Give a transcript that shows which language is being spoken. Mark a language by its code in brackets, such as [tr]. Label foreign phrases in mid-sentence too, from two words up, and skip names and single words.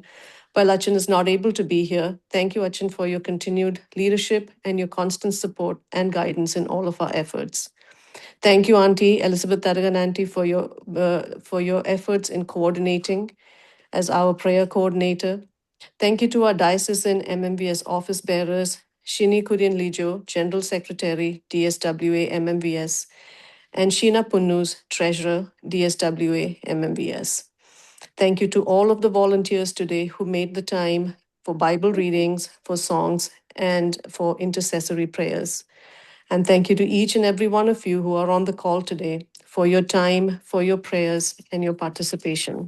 [en] While Achin is not able to be here, thank you, Achin, for your continued leadership and your constant support and guidance in all of our efforts. Thank you, Auntie Elizabeth Taragan, Auntie, for your efforts in coordinating as our prayer coordinator. Thank you to our diocesan MMVS office bearers, Shini Kurian Lijo, General Secretary, DSWA MMVS, and Sheena Punnus, Treasurer, DSWA MMVS. Thank you to all of the volunteers today who made the time for Bible readings, for songs, and for intercessory prayers. And thank you to each and every one of you who are on the call today for your time, for your prayers, and your participation.